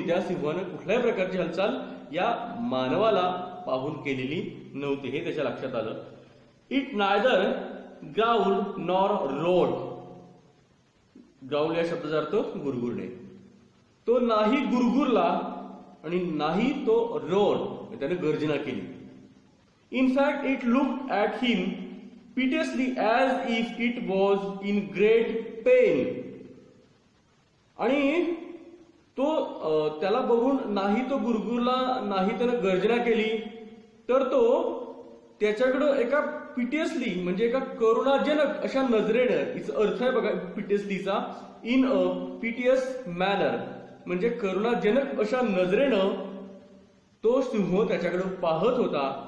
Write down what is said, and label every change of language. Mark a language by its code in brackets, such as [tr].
[mr] त्या सिंहानं कुठल्याही प्रकारची हालचाल या मानवाला पाहून केलेली नव्हती, हे त्याच्या लक्षात आलं. [en] It neither growled nor roared. [mr] Growl या शब्दाचा अर्थ गुरगुरणे. तो नाही गुरगुरला आणि नाही तो रोड, त्याने गर्जना केली. [en] In fact it looked at him piteously as if it was in great pain. [mr] आणि तो त्याला बघून नाही तो गुरगुरला, नाही त्यानं गर्जना केली, तर तो त्याच्याकडं एका पिटियसली म्हणजे एका करुणाजनक अशा नजरेनं, हिचा अर्थ आहे बघा पिटियसलीचा, [en] in a piteous manner, [mr] म्हणजे करुणाजनक अशा नजरेनं तो सिंह त्याच्याकडे पाहत होता.